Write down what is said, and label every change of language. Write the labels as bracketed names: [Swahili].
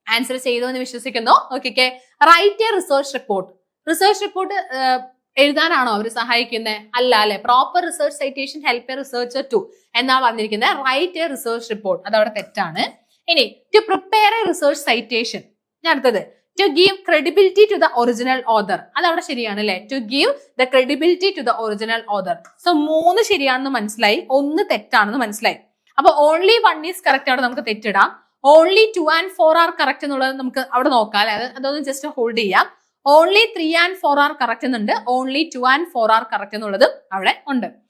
[Malayalam] Answer ചെയ്തു എന്ന് വിശ്വസിക്കുന്നു. Okay, write a research report. Research report എഴുതാനാണോ അവർ സഹായിക്കുന്നത്? അല്ല അല്ലെ? Proper research citation help A researcher to എന്നാ പറഞ്ഞിരിക്കുന്നത്. റൈറ്റ് എ റിസർച്ച് റിപ്പോർട്ട്, അതവിടെ തെറ്റാണ്. ഇനി to prepare A research citation. അടുത്തത്, [English] to give credibility to the original author. [Malayalam] അതവിടെ ശരിയാണ് അല്ലെ? [English] To give the credibility to the original author. [Malayalam] So 3 ശരിയാണെന്ന് മനസ്സിലായി, 1 തെറ്റാണെന്ന് മനസ്സിലായി. അപ്പൊ ഓൺലി 1 ഈസ് കറക്റ്റ് അവിടെ നമുക്ക് തെറ്റിടാം. ഓൺലി 2 and 4 ആർ കറക്റ്റ് എന്നുള്ളത് നമുക്ക് അവിടെ നോക്കാം അല്ലെ? അതൊന്ന് ജസ്റ്റ് ഹോൾഡ് ചെയ്യാം. ഓൺലി 3 and 4 ആർ കറക്റ്റ് എന്നുണ്ട്, ഓൺലി 2 and 4 ആർ കറക്റ്റ് എന്നുള്ളത് അവിടെ ഉണ്ട്.